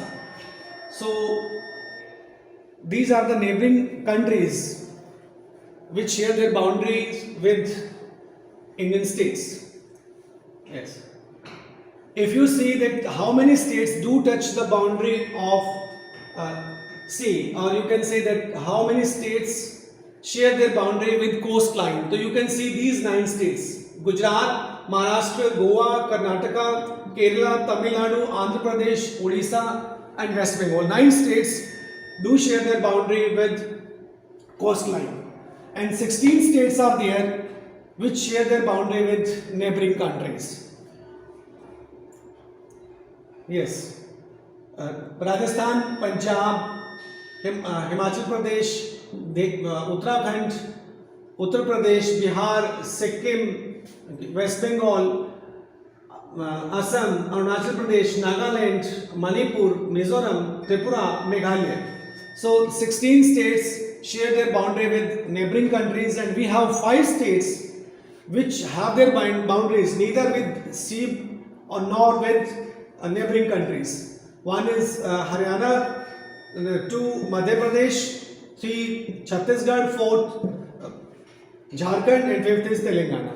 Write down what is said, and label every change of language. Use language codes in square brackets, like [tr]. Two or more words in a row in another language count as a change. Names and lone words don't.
[en] So these are the neighboring countries which share their boundaries with Indian states. Yes. If you see that how many states do touch the boundary of see, or you can say that how many states share their boundary with coastline. So you can see these 9 states: Gujarat, Maharashtra, Goa, Karnataka, Kerala, Tamil Nadu, Andhra Pradesh, Odisha, and West Bengal. 9 states do share their boundary with coastline, and 16 states are there which share their boundary with neighboring countries. Yes, Rajasthan, Punjab, Himachal Pradesh, Uttarakhand, Uttar Pradesh, Bihar, Sikkim, West Bengal, Assam, Arunachal Pradesh, Nagaland, Manipur, Mizoram, Tripura, Meghalaya. So 16 states share their boundary with neighboring countries, and we have 5 states which have their boundaries neither with sea or nor with neighboring countries. One is Haryana, 2 Madhya Pradesh, 3 Chhattisgarh, 4 Jharkhand, and 5th is Telangana.